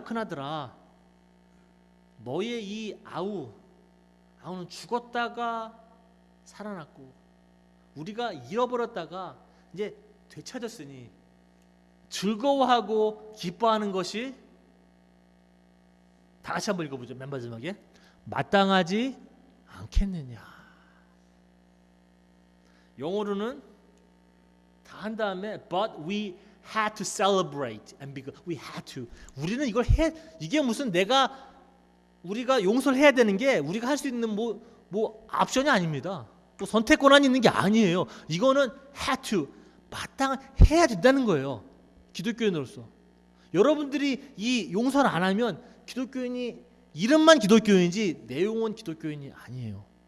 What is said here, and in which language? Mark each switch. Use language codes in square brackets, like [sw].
[ko] 큰아들아, 너의 이 아우는 죽었다가 살아났고 우리가 잃어버렸다가 이제 되찾았으니 즐거워하고 기뻐하는 것이, 다 같이 한번 읽어보죠. 맨 마지막에 마땅하지 않겠느냐. 영어로는 다 한 다음에 [en] but we had to celebrate and because we had to. [ko] 우리는 이걸 해. 이게 무슨 우리가 용서를 해야 되는 게 우리가 할 수 있는 뭐 옵션이 아닙니다. 또 선택 권한이 있는 게 아니에요. 이거는 had to, 해야 된다는 거예요. 기독교인으로서 여러분들이 이 용서를 안 하면 기독교인이 이름만 기독교인이지 내용은 기독교인이 아니에요.